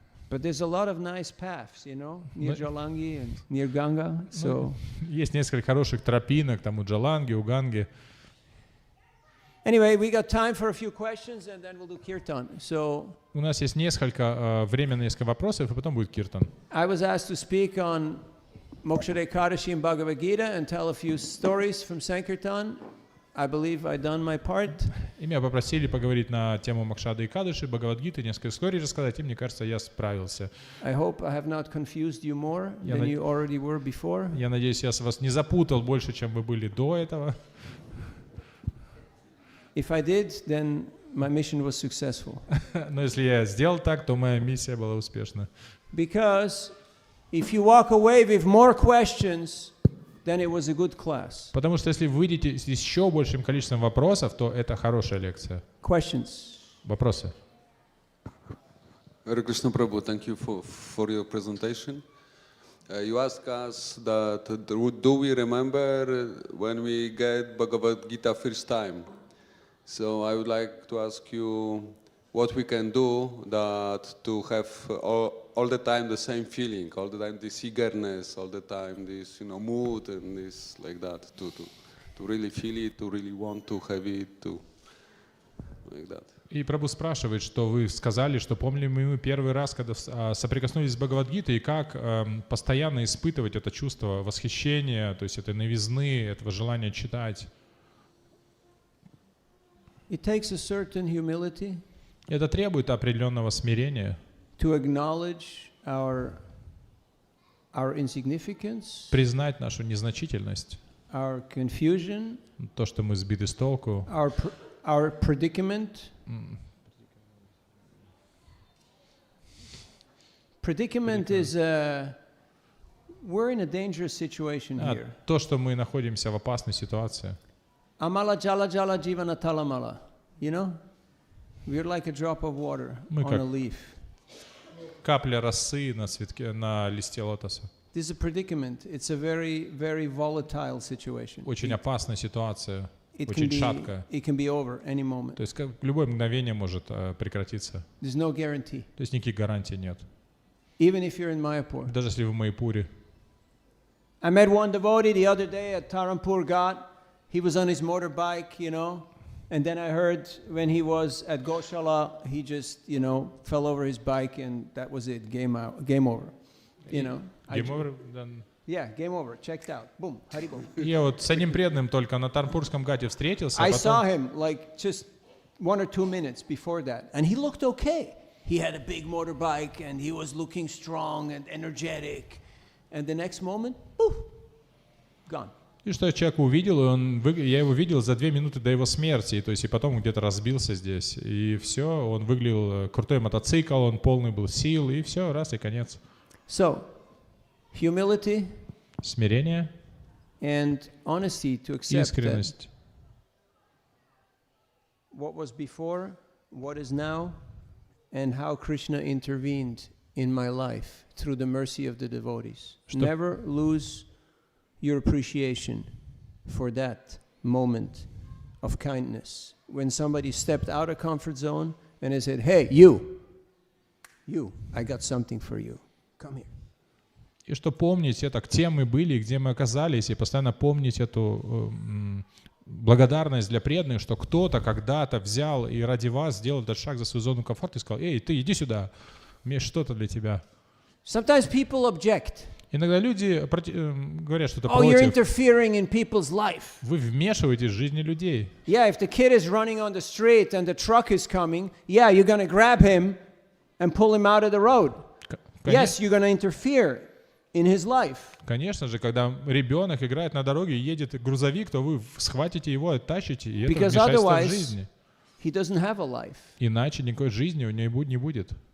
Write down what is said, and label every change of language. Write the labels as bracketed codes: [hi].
[en] But there's a lot of nice paths, you know, near Jalangi and near Ganga. So [ru] есть несколько хороших тропинок, там у Джаланги, у Ганги. [en] Anyway, we got time for a few questions and then we'll do kirtan. So [ru] У нас есть время на несколько вопросов, и потом будет киртан. [en] I was asked to speak on Mokshade Kadashi and Bhagavad Gita and tell a few stories from Sankirtan. I believe I done my part. [ru] И меня попросили поговорить на тему Мокшады и Кадыши, Бхагавад-гиты, несколько историй рассказать, и мне кажется, я справился. [en] I hope I have not confused you more than you already were before. [ru] Я надеюсь, я вас не запутал больше, чем вы были до этого. [en] If I did, then my mission was successful. [ru] Но если я сделал так, то моя миссия была успешна. [en] Because if you walk away with more questions, then it was a good class. [ru] Потому что если вы выйдете с еще большим количеством вопросов, то это хорошая лекция. [en] Questions. [ru] Вопросы. [en] Hare Krishna Prabhu, thank you for your presentation. You asked us that do we remember when we get Bhagavad Gita first time? So I would like to ask you what we can do that to have all the time the same feeling, all the time this eagerness, all the time this mood and this like that, to really feel it, to really want to have it, to like that. [ru] И Прабху спрашивает, что вы сказали, что помним мы первый раз, когда соприкоснулись с Бхагавад-гитой, и как постоянно испытывать это чувство восхищения, то есть этой новизны, этого желания читать. [en] It takes a certain humility. [ru] Это требует определенного смирения. [en] To acknowledge our insignificance. [ru] Признать нашу незначительность. [en] Our confusion. [ru] То, что мы сбиты с толку. [en] Our predicament. Predicament is we're in a dangerous situation here. [ru] То, что мы находимся в опасной ситуации. Amala jala jala jivana talamala. [en] You know? We're like a drop of water on a leaf. [ru] Капля росы на цветке, на листе лотоса. [en] This is a predicament. It's a very, very volatile situation. [ru] Очень опасная ситуация, очень шаткая. [en] It can be over any moment. [ru] То есть в любое мгновение может прекратиться. [en] There's no guarantee. [ru] То есть никаких гарантий нет. [en] Even if you're in Mayapur. [ru] Даже если вы в Майяпуре. [en] I met one devotee the other day at Tarampur Ghat. He was on his motorbike, you know, and then I heard when he was at Goshala, he just, fell over his bike and that was it, game over, Game over? Yeah, game over, checked out, boom, Haribol. [ru] Я вот с одним преданным только на Тарнпурском гате встретился. [en] I saw him like just 1 or 2 minutes before that, and he looked okay. He had a big motorbike and he was looking strong and energetic, and the next moment, poof, gone. [ru] И что я человека увидел, я его видел за 2 минуты до его смерти, то есть и потом где-то разбился здесь, и все, он выглядел крутой мотоцикл, он полный был сил, и все, раз и конец. [en] So, humility, [ru] смирение, [en] and honesty to accept [ru] искренность. [en] What was before, what is now, and how Krishna intervened in my life through the mercy of the devotees. Never lose your appreciation for that moment of kindness. When somebody stepped out of comfort zone and they said, hey, you, I got something for you. Come here. [ru] И что помнить это, где мы были, где мы оказались, и постоянно помнить эту благодарность для преданных, что кто-то когда-то взял и ради вас сделал этот шаг за свою зону комфорта и сказал, эй, ты иди сюда, у меня есть что-то для тебя. [en] Sometimes people object. [ru] Иногда люди говорят что-то [en] Oh, you're [ru] против. [en] interfering in people's life. [ru] Вы вмешиваетесь в жизни людей. [en] Yeah, if the kid is running on the street and the truck is coming, yeah, you're going to grab him and pull him out of the road. Yes, you're going to interfere in his life. [ru] Конечно же, когда ребенок играет на дороге и едет грузовик, то вы схватите его, оттащите, и это [en] Because [ru] вмешательство в [en] otherwise, [ru] жизни. [en] he doesn't have a life. [ru] Иначе никакой жизни у него не будет.